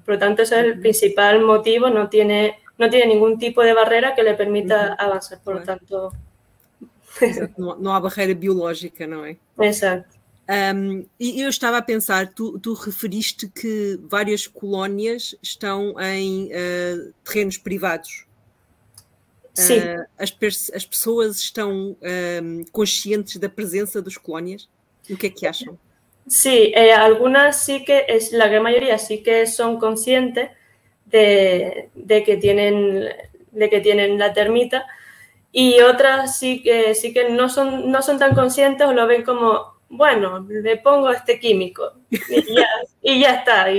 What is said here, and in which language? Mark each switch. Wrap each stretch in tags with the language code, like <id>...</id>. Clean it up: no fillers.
<es>Por lo tanto, ese es el principal motivo, no tiene ningún tipo de barrera que le permita avanzar. Por lo tanto...</es> <pt>Não há barreira biológica, não é? Exato. E eu estava a pensar, tu referiste que várias colónias estão em terrenos privados. Sim. As pessoas estão conscientes da presença das colónias? E o que é que acham?</pt> <es>Sí, algunas sí que, la gran mayoría sí que son conscientes de que tienen la termita y otras sí que no son tan conscientes o lo ven como, bueno, le pongo este químico y ya está.</es>